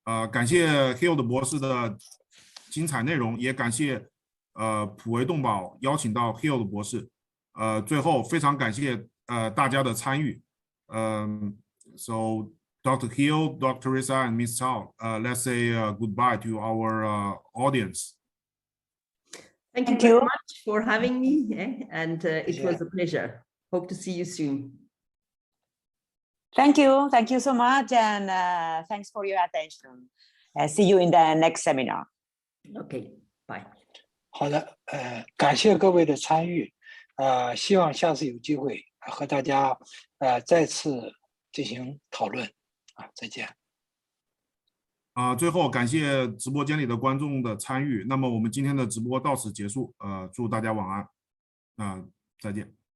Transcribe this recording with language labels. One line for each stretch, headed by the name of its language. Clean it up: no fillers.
Chinese: 感谢 Hilde 博士的精彩内容，也感谢普维动保邀请到 Hilde 博士。最后非常感谢大家的参与。
English: So Dr. Hilde, Dr. Teresa, and Ms. Cao, let's say goodbye to our audience. Thank you very much for having me, and it was a pleasure. Hope to see you soon. Thank you so much, and thanks for your attention. See you in the next seminar. Okay, bye.
Chinese: 好的，感谢各位的参与，希望下次有机会和大家再次进行讨论。再见。最后感谢直播间里的观众的参与。那么我们今天的直播到此结束。祝大家晚安。再见。